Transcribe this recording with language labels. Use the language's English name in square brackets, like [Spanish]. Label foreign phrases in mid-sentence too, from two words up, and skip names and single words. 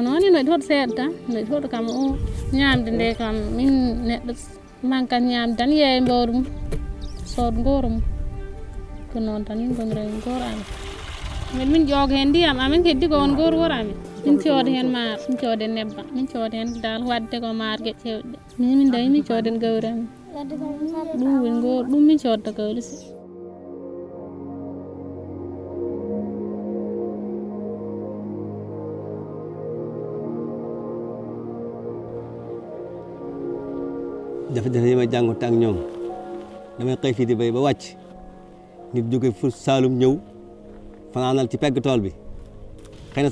[Fula] noon noɗi hoɗo seeɗa tan noɗi hoɗo kam o ñamde nde kam min neɗɗo mankat ñamde tan yeeya mbawdu mum sooda gooro mum ko noon tan min gonira hen gooro amen min ƴooga hen ndiyam amen heddi ko won gooro wuro amen min cooda hen maaro min cooda hen nebbam min cooda hen dal wadde ko maaro gueƴe cewɗe ɗe min dañi min cooda hen gawri amen ɗum woni gooro ɗum min codda gawri si [Wolof] jafe-jafe yi may jànkuwante ak ñoom damay xëy fii di béy ba wàcc nit jóge fu Saalum ñëw fanaanal ci pegg tool bi xëy na